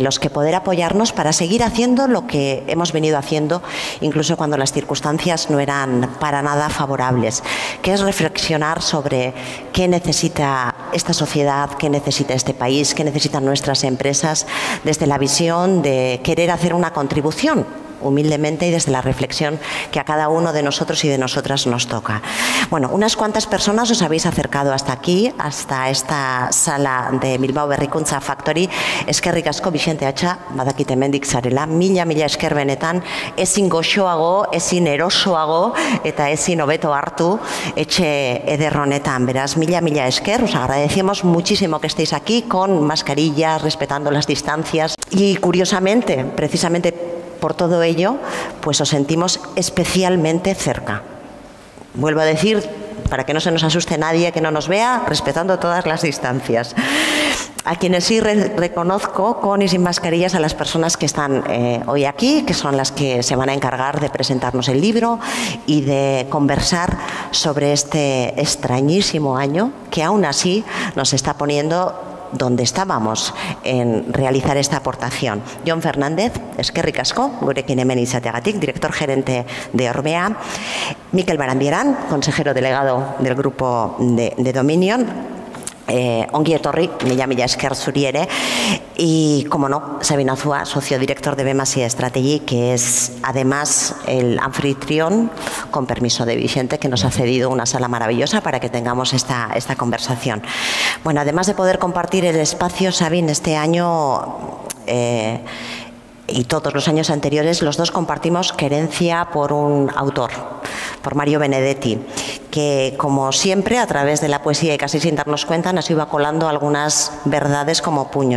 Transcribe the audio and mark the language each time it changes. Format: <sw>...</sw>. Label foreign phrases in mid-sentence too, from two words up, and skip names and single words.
<es>los que poder apoyarnos para seguir haciendo lo que hemos venido haciendo, incluso cuando las circunstancias no eran para nada favorables, que es reflexionar sobre qué necesita esta sociedad, qué necesita este país, qué necesitan nuestras empresas, desde la visión de querer hacer una contribución, humildemente, y desde la reflexión que a cada uno de nosotros y de nosotras nos toca. Bueno, unas cuantas personas os habéis acercado hasta aquí, hasta esta sala de Bilbao Berrikuntza Factory.</es> <eu>Eskerrik asko, Bixente Atxa, badakit hemendik zarela, mila esker benetan, ezin goxoago, ezin erosoago eta ezin hobeto hartu etxe eder honetan. Beraz, mila esker,</eu> <es>os agradecemos muchísimo que estéis aquí con mascarillas, respetando las distancias, y curiosamente, precisamente por todo ello, pues os sentimos especialmente cerca. Vuelvo a decir, para que no se nos asuste nadie que no nos vea, respetando todas las distancias. A quienes sí reconozco con y sin mascarillas, a las personas que están hoy aquí, que son las que se van a encargar de presentarnos el libro y de conversar sobre este extrañísimo año que aún así nos está poniendo donde estábamos en realizar esta aportación.</es> <eu>Jon Fernández, eskerrik asko, gurekin hemen izateagatik,</eu> <es>director gerente de Orbea. Mikel Barandieran, consejero delegado del grupo de Dominion.</es> <eu>Ongi etorri, mila esker zuri ere.</eu> <es>Y, como no, Sabine Azua, socio director de Bemasi Strategy, que es además el anfitrión, con permiso de Vicente, que nos ha cedido una sala maravillosa para que tengamos esta conversación. Bueno, además de poder compartir el espacio, Sabine, este año y todos los años anteriores, los dos compartimos querencia por un autor, por Mario Benedetti, que, como siempre, a través de la poesía y casi sin darnos cuenta, nos iba colando algunas verdades como puños.</es>